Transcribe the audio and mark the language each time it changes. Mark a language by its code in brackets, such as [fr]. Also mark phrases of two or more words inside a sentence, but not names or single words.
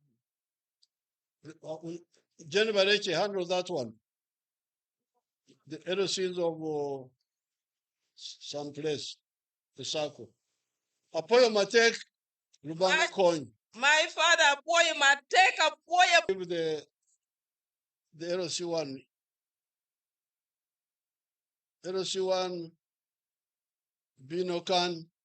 [en] General Bareche handle that one. The LCs of some place, the circle. [ach] Apoyo Matek, Lubanga coin. [en] My father, [ach] Apoyo Matek, Apoyo. [en] Give the LC1. [ach] LC1, Binokan,